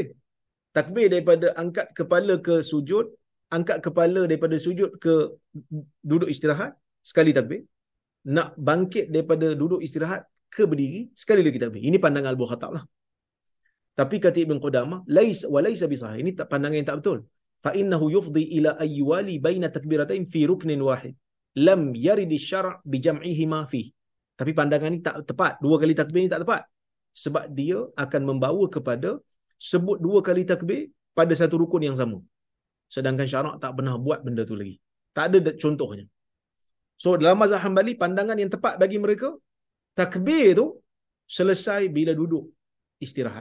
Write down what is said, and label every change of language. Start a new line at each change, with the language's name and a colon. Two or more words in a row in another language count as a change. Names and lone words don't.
Malay: Takbir daripada angkat kepala ke sujud, angkat kepala daripada sujud ke duduk istirahat, sekali takbir. Nak bangkit daripada duduk istirahat ke berdiri, sekali lagi takbir. Ini pandangan Abu Khattab lah. Tapi kata Ibn Qudamah,
Arabic: وليس بصحيح.
Malay: Ini pandangan yang tak betul.
Arabic: فإنه يفضي إلى الموالاة بين تكبيرتين في ركن واحد. لم يرد الشرع بجمعهما في.
Malay: Tapi pandangan ini tak tepat. 2 kali takbir ini tak tepat. Sebab dia akan membawa kepada sebut 2 kali takbir pada satu rukun yang sama. Sedangkan syarak tak pernah buat benda tu lagi. Tak ada contohnya. So dalam mazhab Hambali, pandangan yang tepat bagi mereka, takbir tu selesai bila duduk istirahat.